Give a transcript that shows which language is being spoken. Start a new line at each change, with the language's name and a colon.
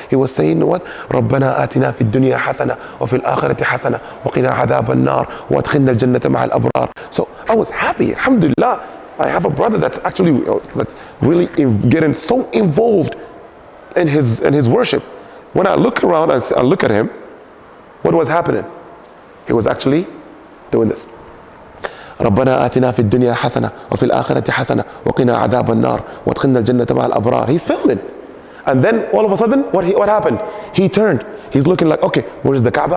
English: He was saying what?
Arabic: رَبَّنَا آتِنَا فِي الدُّنْيَا حَسَنَةً وَفِي الْآخِرَةِ حَسَنَةً وَقِنَا عَذَابَ النَّارِ وَأَدْخِلْنَا الْجَنَّةَ مَعَ الْأَبْرَارِ.
English: So I was happy. Alhamdulillah. I have a brother that's actually that's really getting so involved in his worship. When I look around and I look at him, what was happening? He was actually doing this.
Arabic: ربنا آتنا في الدنيا حسنة وفي الآخرة حسنة وقنا عذاب النار وادخلنا الجنة مع الأبرار.
English: He's filming. And then all of a sudden, what happened? He turned. He's looking like, okay, where is the Kaaba?